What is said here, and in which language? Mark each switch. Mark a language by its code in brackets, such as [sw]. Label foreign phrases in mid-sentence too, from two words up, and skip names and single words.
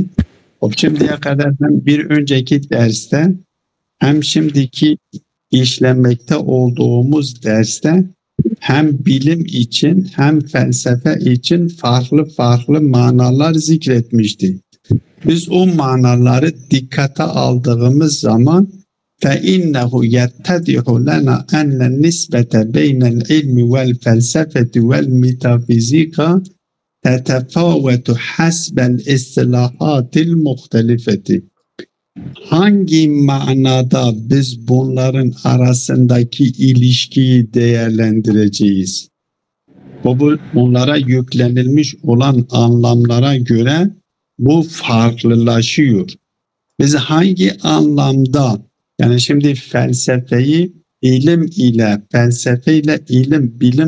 [tr] Şimdiye kadar hem bir önceki derste hem şimdiki işlemekte olduğumuz derste hem bilim için hem felsefe için farklı manalar zikretmişti. Biz o manaları dikkate aldığımız zaman [ar] فَاِنَّهُ يَتَّدِحُ لَنَا اَنَّ النِّسْبَةَ بَيْنَ الْعِلْمِ وَالْفَلْسَفَةِ وَالْمِتَافِزِيكَ تَتَفَاوَتُ حَسْبَ الْاِصْطِلَاحَاتِ الْمُخْتَلِفَةِ. [tr] Hangi manada biz bunların arasındaki ilişkiyi değerlendireceğiz? Bunlara yüklenilmiş olan anlamlara göre bu farklılaşıyor. Biz hangi anlamda, yani şimdi felsefeyi ilim ile, felsefe ile bilim